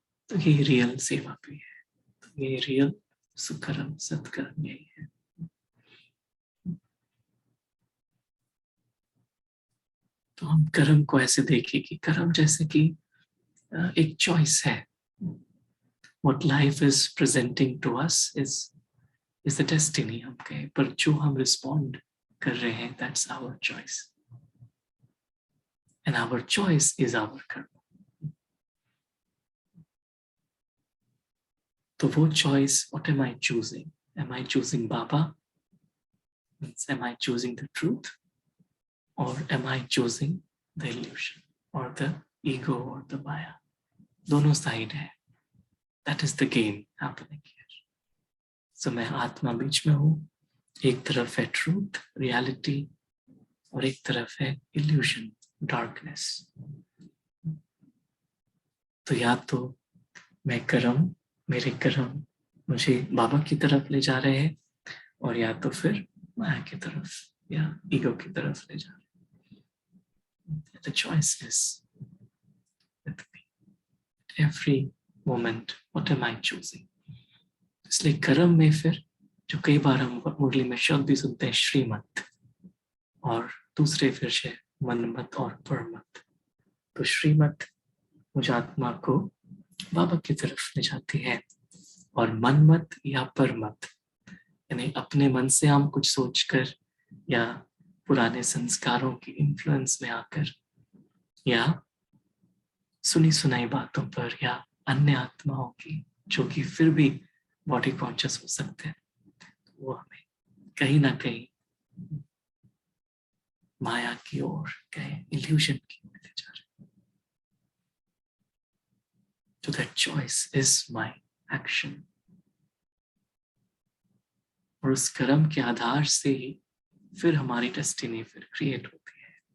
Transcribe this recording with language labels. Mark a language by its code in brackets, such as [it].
[hi] तो ये रियल सेवा भी है, तो ये रियल सुकर्म सत्कर्म यही है। तो हम कर्म को ऐसे देखें कि कर्म जैसे कि एक चॉइस है. [en] What life is presenting to us is the destiny. [hi] हम कहें, पर जो हम रिस्पॉन्ड कर रहे हैं, [en] that's our choice. And our choice is our karma. तो वो choice, what am I choosing? Am I choosing Baba? Am I choosing the truth? Or am I choosing the illusion or the ego or the maya? [hi] दोनों side है. [en] That is the game happening here. [hi] So मैं आत्मा बीच में हूँ. एक तरफ है truth, reality, और एक तरफ है illusion, darkness. तो या तो मैं कर्म, मेरे कर्म मुझे बाबा की तरफ ले जा रहे हैं, और या तो फिर माया की तरफ या ईगो की तरफ ले जा रहे हैं. [en] The choice is with me. Every moment, what am I choosing? [hi] इसलिए कर्म में फिर जो कई बार हम मुरली में शब्द भी सुनते हैं, श्रीमत, और दूसरे फिर से मनमत और परमत. तो श्रीमत मुझे आत्मा को बाबा की तरफ ले जाती है, और मनमत या परमत यानी अपने मन से हम कुछ सोचकर या पुराने संस्कारों की इन्फ्लुएंस में आकर या सुनी सुनाई बातों पर या अन्य आत्माओं की जो कि फिर भी बॉडी कॉन्शियस हो सकते हैं, वो हमें कहीं ना कहीं माया की ओर, कहें इल्यूशन की ओर ले जा रहे हैं. [en] So that choice is my action. [hi] और उस कर्म के आधार से ही फिर हमारी डेस्टिनी फिर क्रिएट होती है.